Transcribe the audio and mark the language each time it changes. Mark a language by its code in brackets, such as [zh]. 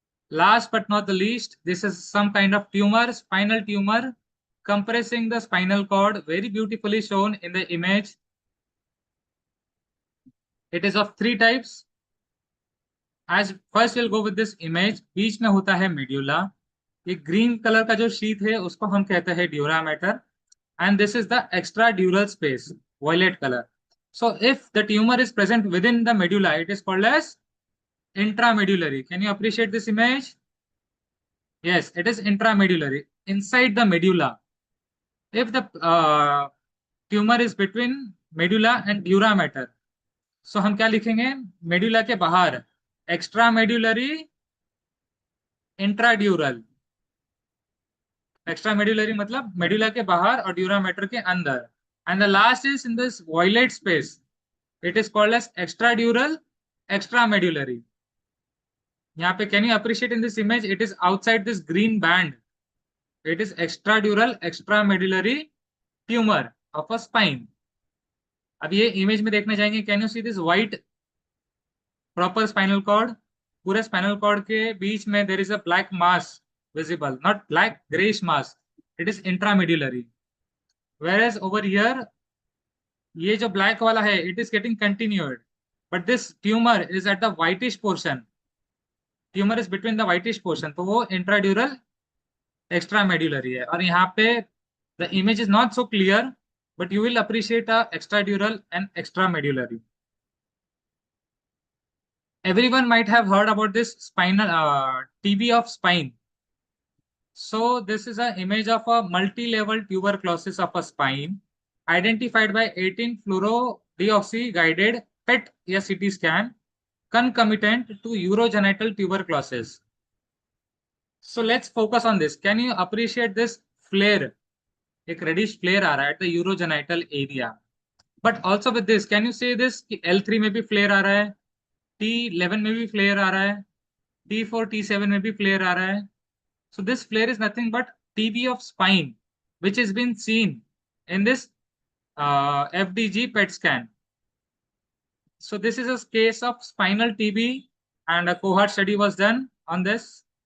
[en] Last but not the least, this is some kind of tumor, spinal tumor, compressing the spinal cord, very beautifully shown in the image. It is of three types. As first we'll go with this image. [hi] बीच में होता है medulla. ये green color का जो sheath है उसको हम कहते हैं dura mater. [en] And this is the extradural space, violet color. So if the tumor is present within the medulla, it is called as intramedullary. Can you appreciate this image? Yes, it is intramedullary, inside the medulla. If the tumor is between medulla and dura mater, so [hi] हम क्या लिखेंगे? medulla के बाहर extramedullary, intradural. Extramedullary मतलब medulla के बाहर और dura mater के अंदर. [en] And the last is in this violet space. It is called as extradural, extramedullary. [hi] यहाँ पे [en] can you appreciate in this image? It is outside this green band. It is extradural, extramedullary tumor of a spine. [hi] अब ये image में देखना चाहेंगे. [en] Can you see this white proper spinal cord? [hi] पूरे [en] spinal cord [hi] के बीच में [en] there is a black mass visible, not black, grayish mass. It is intramedullary. Whereas over here, [hi] ये जो black वाला है, [en] it is getting continued, but this tumor is at the whitish portion. Tumor is between the whitish portion, [hi] तो वो [en] intradural, extra medullary है, [hi] और यहाँ पे [en] The image is not so clear, but you will appreciate a extra dural and extra medullary. Everyone might have heard about this spinal TB of spine. So this is an image of a multi-level tuberculosis of a spine identified by 18 fluorodeoxy guided PET या CT scan concomitant to urogenital tuberculosis. So let's focus on this. Can you appreciate this flare? एक reddish flare [hi] आ रहा है [en] at the urogenital area. But also with this, can you say this [hi] कि L3 में भी flare आ रहा है, T11 में भी flare आ रहा है, T4, T7 में भी flare आ रहा है. [en] So this flare is nothing but TB of spine, which has been seen in this FDG PET scan. So this is a case of spinal TB, and a cohort study was done on this.